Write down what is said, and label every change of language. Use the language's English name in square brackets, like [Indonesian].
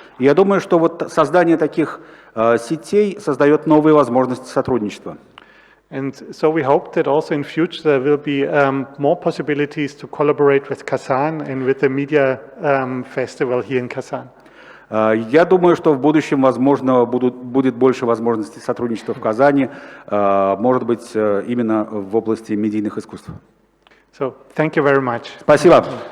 [Russian] Я думаю, что вот создание таких сетей создает новые возможности сотрудничества. [English] And so we hope that also in future there will be more possibilities to collaborate with Kazan and with the media festival here in Kazan. [Russian] Я думаю, что в будущем, возможно, будет больше возможностей сотрудничества в Казани, может быть, именно в области медийных искусств. [English] So, thank you very much. [Russian] Спасибо.